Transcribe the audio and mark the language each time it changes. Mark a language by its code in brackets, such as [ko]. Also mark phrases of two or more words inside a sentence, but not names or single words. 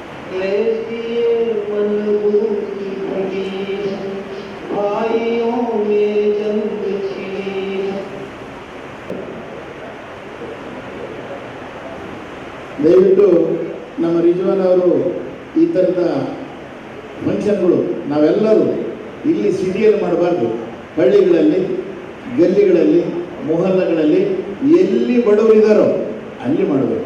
[hi] क्लेश किए मजबूती घटी है, भाइयों में जंग छिड़ी है। [kn] ದಯವಿಟ್ಟು ನಮ್ಮ ರಿಜ್ವಾನ್ ಅವರು ಈ ಥರದ ಫಂಕ್ಷನ್ಗಳು ನಾವೆಲ್ಲರೂ ಇಲ್ಲಿ ಸಿಟಿಯಲ್ಲಿ ಮಾಡಬಾರ್ದು, ಹಳ್ಳಿಗಳಲ್ಲಿ, ಗಲ್ಲಿಗಳಲ್ಲಿ, ಮೊಹಲ್ಲಗಳಲ್ಲಿ ಎಲ್ಲಿ ಬಡವರಿದ್ದಾರೋ ಅಲ್ಲಿ ಮಾಡಬೇಕು.